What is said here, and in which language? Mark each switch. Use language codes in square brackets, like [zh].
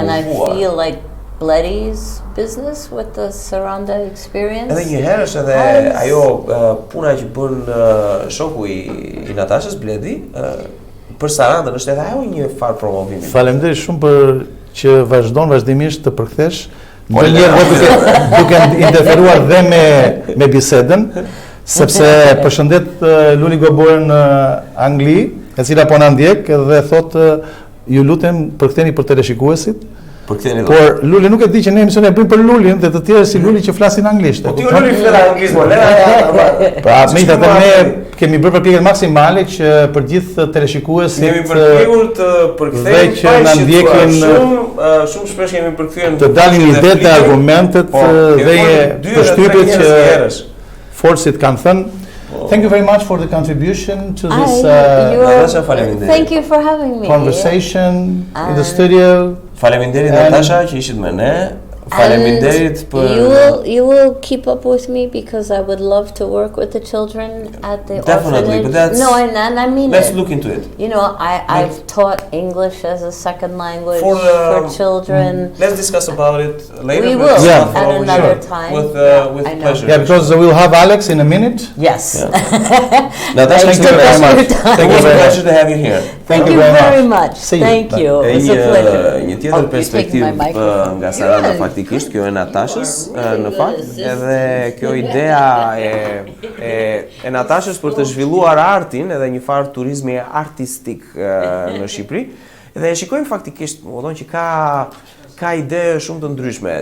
[en] And I feel like Bledi's business with the Saranda experience. [sq] Edhe një herë është edhe ajo puna që bën shoku i Natashës, Bledi, për Sarandën është edhe ajo një farë promovimi. Faleminderit shumë për që vazhdimisht të përkthesh. Ndonjëherë duke interferuar dhe me bisedën, sepse përshëndet Luli Goborën në Angli, e cila po na ndjek dhe thotë ju lutem përktheni për teleshikuesit. Por Luli nuk e di që ne emision e bëjmë për Lulin dhe të tjerë si Luli që flasin anglisht. Po ti Luli flet anglisht, po lera. Pra, megjithatë ne kemi bërë përpjekje maksimale që për gjithë teleshikuesit kemi përpjekur të përkthejmë që na ndjekin shumë shpesh kemi përkthyer të dalin idetë dhe argumentet dhe përshtypjet që forcit kanë thënë. [en] Thank you very much for the contribution to this thank you for having me. Conversation in the studio. [sq] Faleminderit Natasha që ishit me ne. Faleminderit [en] për you will keep up with me because I would love to work with the children at the definitely, orphanage. But that's, no, and I mean let's look into it. You know, I've taught English as a second language for children. Let's discuss about it later. We will at another time. With pleasure. Yeah, because we'll have Alex in a minute. Yes. Natasha, thank you very much. Thank you. It's a pleasure to have you here. Thank you very much. Thank you. It's a pleasure. [sq] Një tjetër perspektivë nga Saranda faktikisht, kjo e Natashës në fakt, edhe kjo idea e Natashës për të zhvilluar artin edhe një farë turizmi artistik në Shqipëri. Dhe shikojmë faktikisht, më thonë që ka ide shumë të ndryshme.